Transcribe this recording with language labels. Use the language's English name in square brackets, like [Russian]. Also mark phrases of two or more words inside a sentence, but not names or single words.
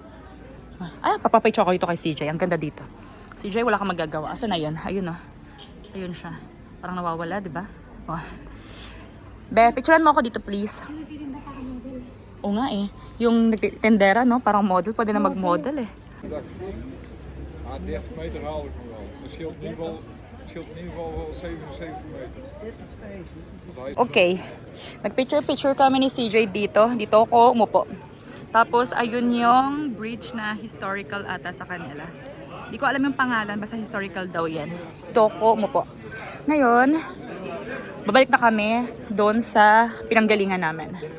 [Filipino] Ay, papapicture ko dito kay CJ. Ang ganda dito. CJ, wala kang magagawa. Asa na yun? Ayun oh. Ayun siya. Parang nawawala, di ba? Oh. Be, picturean mo ako dito, please. Oo nga eh. Yung tendera, no? Parang model. Pwede na mag-model eh. [Dutch] 30 meter haal ik me wel. Het scheelt in ieder geval wel 77 meter. [Filipino] Okay. Nag-picture kami ni CJ dito. Dito ako umupo. Tapos, ayun yung bridge na historical ata sa kanila. Hindi ko alam yung pangalan. Basta historical daw yan. Dito ako umupo. Ngayon, babalik na kami doon sa pinanggalingan namin.